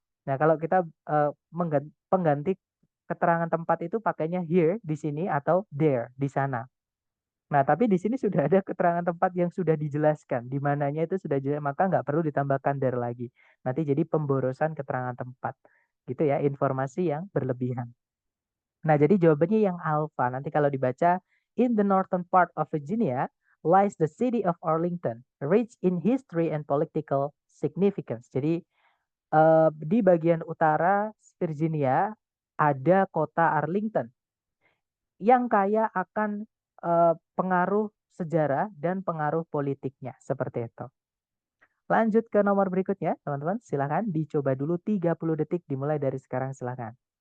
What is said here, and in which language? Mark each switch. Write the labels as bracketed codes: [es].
[id] Nah, kalau kita pengganti keterangan tempat itu pakainya here di sini atau there di sana. Nah, tapi di sini sudah ada keterangan tempat yang sudah dijelaskan. Di mananya itu sudah jelas, maka nggak perlu ditambahkan there lagi. Nanti jadi pemborosan keterangan tempat. Gitu ya, informasi yang berlebihan. Nah, jadi jawabannya yang alfa. Nanti kalau dibaca, [en] In the northern part of Virginia lies the city of Arlington, rich in history and political significance. [id] Jadi di bagian utara Virginia ada kota Arlington yang kaya akan pengaruh sejarah dan pengaruh politiknya seperti itu. Lanjut ke nomor berikutnya, teman-teman. Silakan dicoba dulu 30 detik dimulai dari sekarang, silakan.